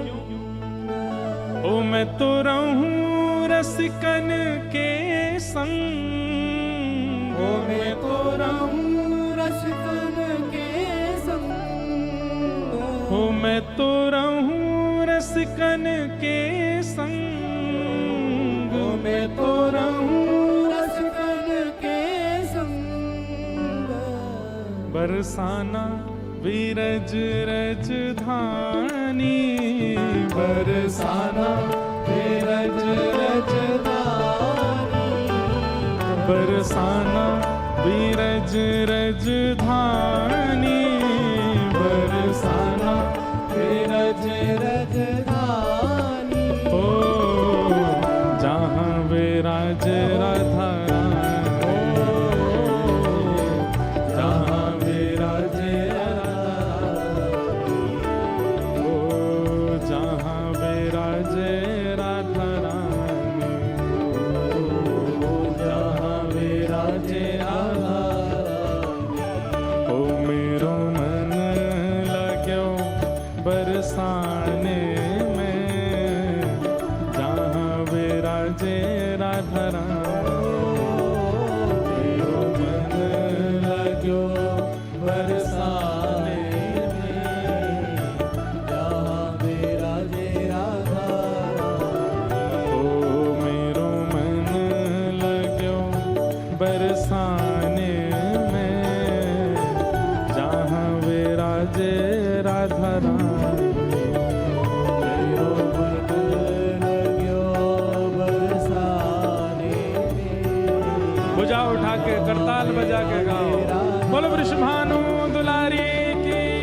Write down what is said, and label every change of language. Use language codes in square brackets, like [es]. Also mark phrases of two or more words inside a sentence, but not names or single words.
[bra] ओ मैं तो रहूं रसिकन के संग, ओ मैं तो रहूं रसिकन के संग, ओ मैं तो रहूं रसिकन के संग, ओ मैं तो रहूं रसिकन के संग। बरसाना विरज रज धानी, बरसाना विरज रज धानी, बरसाना विरज रज धानी, बरसाना विरज रज धानी। ओ जहाँ विराज राधा रानी, जहाँ विराज जहाँ विराज राधा रानी, जहाँ विराज राधा ओ मेरो मन लाग्यो बरसाने में, जहाँ विराजे राधा रानी, मेरो मन लाग्यो बरसाने में, जहाँ विराजे राधा ओ मेरो मन लाग्यो बरसाने में, जहाँ विराजे राधा रानी। मेरो मन लाग्यो बरसाने में। [hi] भुजा उठा के करताल बजा के गाओ, बोलो वृषभानु दुलारी की।